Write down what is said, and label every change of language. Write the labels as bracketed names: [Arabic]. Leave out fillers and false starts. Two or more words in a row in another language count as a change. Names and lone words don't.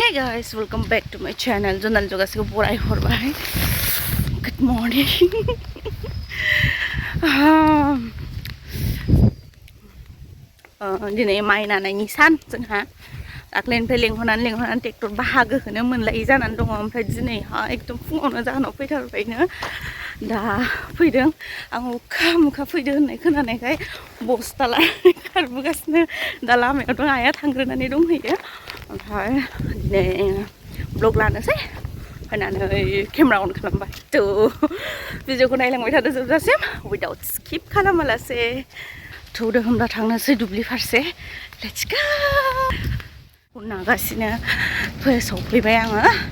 [English] Hi guys, welcome back to my channel. [Bodo] Jonal Jogasiko Borai Horbai. [English] Good morning. [Bodo] Dinay mai nanayनि सान जोंहा दाख्लैनिफ्राय लेंहरनानै ट्रेक्टर बाहागोखौनो मोनलायै जानानै दङ ओमफ्राय दिनैहा एकदम फुङावनो जाहोनाव फैथारबायनो दा फैदों आं अखा मुखा फैदो होननाय खोनानायखाय बस्ता लानानै खारबोगासिनो दा लामायाव दं आइया थांग्रोनानै दंहैयो ओमफ्राय दिनै ब्लग लानोसै फैनानै केमेरा अन खालामबाय थ' भिडिअखौ नायलांबाय थादो जोबजासिम [English] without skip [Bodo] खालामालासे थौदो होमब्ला थांनोसै दुब्लि फारसे [English] let's go [Bodo] नागासिनो सफैबाय आङो